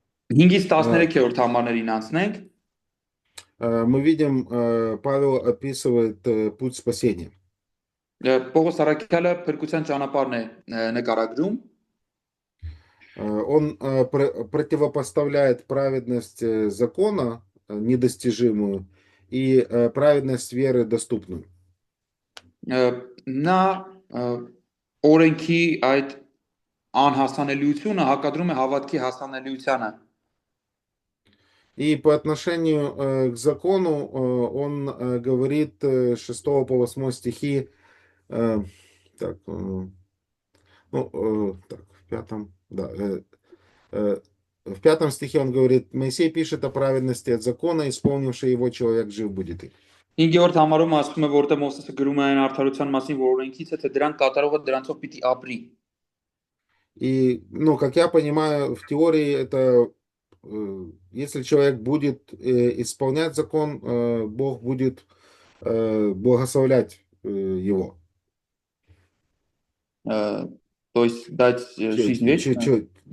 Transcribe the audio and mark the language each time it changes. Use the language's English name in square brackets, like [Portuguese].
[Armenian] 5-ից 13-րդ համարներին անցնենք։ [Russian] мы видим, Павел описывает путь спасения. [Armenian] Պողոս առաքյալը փրկության ճանապարհն է նկարագրում։ [Russian] Он противопоставляет праведность закона недостижимую и праведность веры доступную. [Armenian] Նա օրենքի այդ անհասանելիությունը հակադրում է հավատքի հասանելիությանը։ [Russian] И по отношению к закону он говорит 6 по 8 стихи, так, так, в 5, да, в 5 стихе он говорит, Моисей пишет о праведности от закона, исполнивший его человек жив будет их. [Armenian] 5-րդ համարում ասում է, որտեղ Մովսեսը գրում է այն արդարության մասին, որ օրենքից է, թե դրան կատարողը դրանցով պիտի ապրի։ [Russian] И, ну, как я понимаю, в теории это, если человек будет исполнять закон, Бог будет благословлять его. То есть дать жизнь вечную.